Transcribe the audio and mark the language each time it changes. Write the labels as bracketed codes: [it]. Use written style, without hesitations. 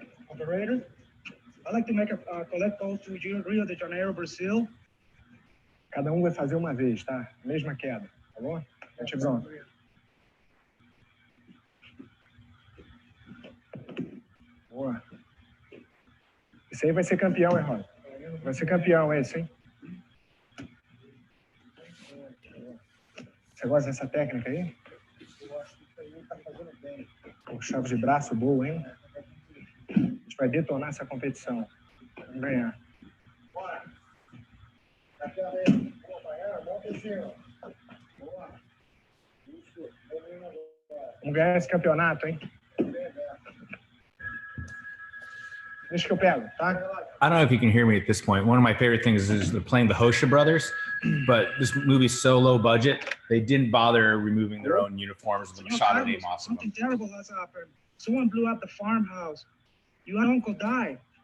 [en] Operator, I'd like to make a collect call to Rio de Janeiro, Brazil. [pt] Cada um vai fazer uma vez, tá? Mesma queda, tá bom? Gente, pronto. Boa. Esse aí vai ser campeão, hein, Rod? Vai ser campeão esse, hein? Você gosta dessa técnica aí? Eu acho que isso aí tá fazendo bem. Pô, chave de braço boa, hein? A gente vai detonar essa competição. Vamos ganhar. Bora. Daquela aí. Boa, Baiana. Volta em cima. Boa. Isso. Vamos ganhar esse campeonato, hein? Deixa que eu pego, tá? [en] I don't know if you can hear me at this point. One of my favorite things is they're playing the Hosha brothers, but this movie's so low budget, they didn't bother removing their own uniforms with the Machado name off of them. Something terrible has happened. Someone blew up the farmhouse. Your uncle died.